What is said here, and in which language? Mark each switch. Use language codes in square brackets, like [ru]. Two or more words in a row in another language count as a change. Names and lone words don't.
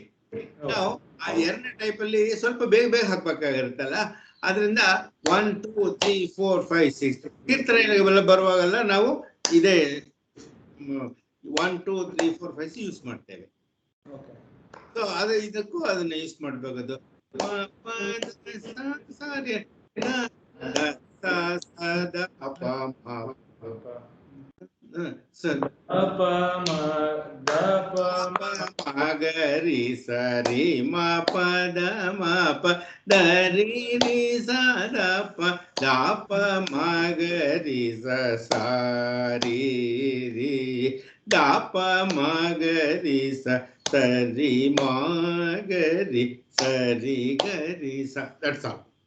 [kn] ನಾವು ಆ ಎರಡನೇ ಟೈಪ್ ಅಲ್ಲಿ ಸ್ವಲ್ಪ ಬೇಗ ಹಾಕ್ಬೇಕಾಗಿರುತ್ತಲ್ಲ, ಅದರಿಂದ 1 2 3 4 5 6 ಕೀರ್ತನೆಗಳೆಲ್ಲ ಬರುವಾಗೆಲ್ಲ ನಾವು ಇದೇ 1 2 3 4 5 ಯೂಸ್ ಮಾಡ್ತೇವೆ. ಸೊ ಅದು ಇದಕ್ಕೂ ಅದನ್ನ ಯೂಸ್ ಮಾಡ್ಬೇಕದು. ಗರಿ ಸರಿ ಮ ಪದ ಮ ಪ ದರಿ ರಿ ಸ ದ ಪ ದ ಪ ಮ ಗರಿ ಸ ಸಾರಿ ರಿ ದ ಪ ಮ ಗರಿ ಸ ಸರಿ ಮ ಗರಿ ಸರಿ ಗರಿ ಸ. [en] that's all.